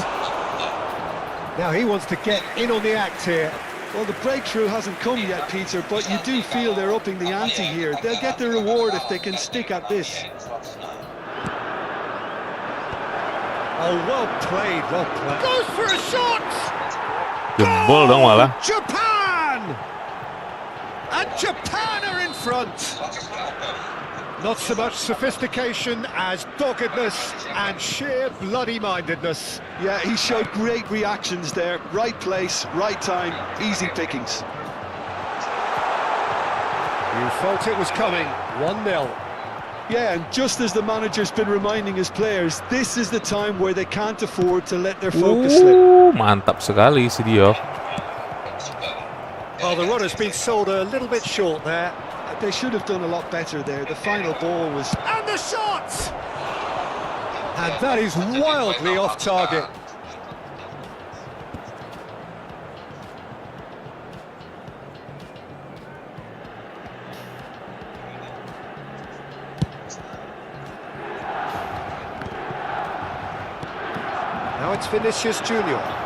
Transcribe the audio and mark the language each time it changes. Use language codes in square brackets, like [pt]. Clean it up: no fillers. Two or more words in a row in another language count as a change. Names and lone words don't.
[en] Now he wants to get in on the act here. Well, the breakthrough hasn't come yet, Peter, but you do feel they're upping the ante here. They'll get the reward if they can stick at this. Oh, well played, well played. Goes for a shot! [id] Jebol dong malah. [en] Japan! And Japan are in front. Not so much sophistication as doggedness and sheer bloody-mindedness. Yeah, he showed great reactions there. Right place, right time, easy pickings. You felt it was coming. 1-0. Yeah, and just as the manager's been reminding his players, this is the time where they can't afford to let their focus slip. [id] Mantap sekali si Dio. [en] Well, the run has been sold a little bit short there. They should have done a lot better there. The final ball was... And the shot! And that is wildly off target. Now it's Vinicius Junior.